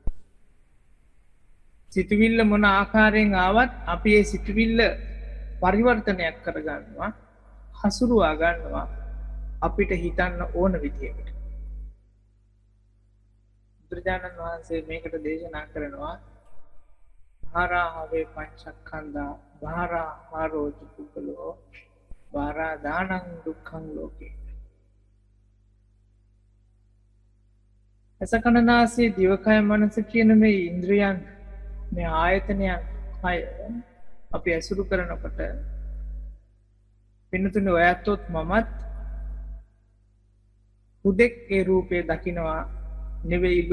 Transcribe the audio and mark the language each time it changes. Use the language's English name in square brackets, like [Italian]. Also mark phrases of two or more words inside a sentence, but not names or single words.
[Sinhala] සිතුවිල්ල මොන ආකාරයෙන් ආවත් අපි ඒ සිතුවිල්ල පරිවර්තනයක් කරගන්නවා, හසුරුවා ගන්නවා අපිට හිතන්න ඕන විදිහකට. බුදුරජාණන් වහන්සේ මේකට දේශනා කරනවා [Pali] භාරාහවේ පංචස්කන්ධා භාරාහාරෝච පුද්ගලෝ භාරාදානං දුක්ඛං ලෝකේ. [Sinhala] ඇස කන නාසය දිවකය මනස කියන මේ ඉන්ද්‍රියන්, මේ ආයතනයන් හය අපි ඇසුරු කරනකොට පින්නතුනේ ඔයත්ොත් මමත් හුදෙක් ඒ රූපය දකිනවා නෙවෙයිලු.